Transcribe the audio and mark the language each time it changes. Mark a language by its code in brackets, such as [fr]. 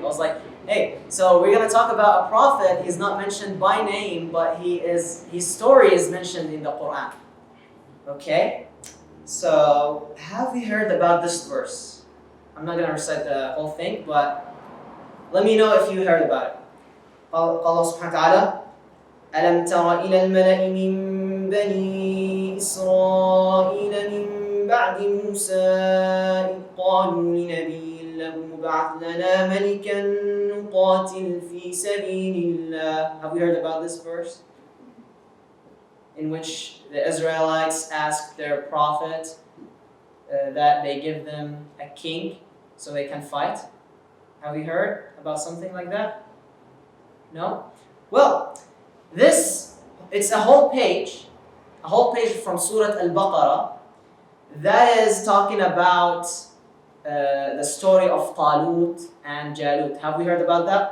[en] I was like, hey, so we're going to talk about a prophet. He's not mentioned by name, but his story is mentioned in the Qur'an. Okay? So, have we heard about this verse? I'm not going to recite the whole thing, but let me know if you heard about it. [ar] Allah subhanahu wa ta'ala, أَلَمْ تَرَ إِلَى الْمَلَإِ مِنْ بَنِي إِسْرَائِيلَ مِنْ بَعْدِ مُوسَىٰ إِذْ قَالُوا لِنَبِيٍّ لَهُ ابْعَثْ لَنَا مَلِكًا نُقَاتِلْ فِي سَبِيلِ اللَّهِ. [en] Have we heard about this verse? In which the Israelites asked their prophet that they give them a king so they can fight. Have you heard about something like that? No? Well, it's a whole page from Surah Al-Baqarah that is talking about the story of Talut and Jalut. Have we heard about that?